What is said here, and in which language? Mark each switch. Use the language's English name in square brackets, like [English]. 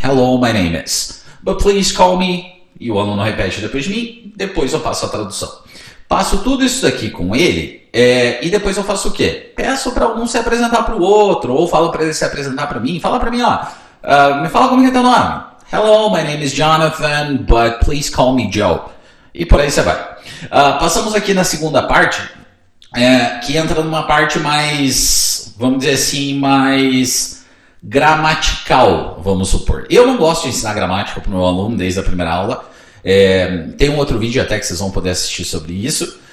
[English] Hello, my name is... But please call me... [Portuguese] E o aluno repete depois de mim, depois eu passo a tradução. Passo tudo isso daqui com ele e depois eu faço o quê? Peço para um se apresentar para o outro, ou falo para ele se apresentar para mim. Fala para mim, me fala como é teu nome. [English] Hello, my name is Jonathan, but please call me Joe. [Portuguese] E por aí você vai. Passamos aqui na segunda parte, que entra numa parte mais, vamos dizer assim, mais gramatical, vamos supor. Eu não gosto de ensinar gramática para o meu aluno desde a primeira aula. Tem um outro vídeo até que vocês vão poder assistir sobre isso.